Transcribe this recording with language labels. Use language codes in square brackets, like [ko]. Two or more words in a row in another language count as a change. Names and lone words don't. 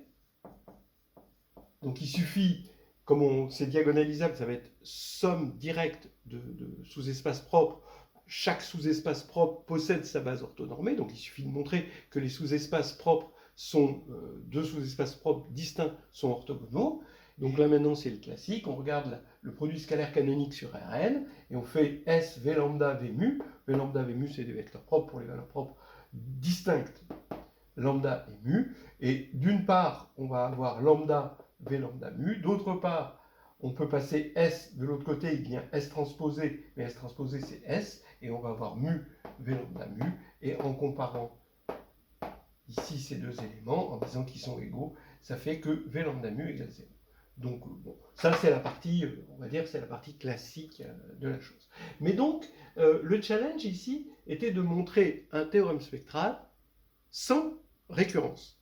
[fr] Donc il suffit, comme c'est diagonalisable, ça va être somme directe de sous-espaces propres. Chaque sous-espace propre possède sa base orthonormée, donc il suffit de montrer que les sous-espaces propres sont, deux sous-espaces propres distincts sont orthogonaux. Donc là maintenant c'est le classique, on regarde le produit scalaire canonique sur Rn, et on fait S, V lambda, V mu. V lambda, V mu c'est des vecteurs propres pour les valeurs propres distinctes, lambda et mu. Et d'une part, on va avoir lambda, V lambda mu. D'autre part, on peut passer S de l'autre côté, il vient S transposé, mais S transposé c'est S, et on va avoir mu, V lambda mu, et en comparant ici ces deux éléments, en disant qu'ils sont égaux, ça fait que V lambda mu égale 0. Donc, bon, ça c'est la partie, on va dire, c'est la partie classique de la chose. Mais donc, le challenge ici était de montrer un théorème spectral sans récurrence.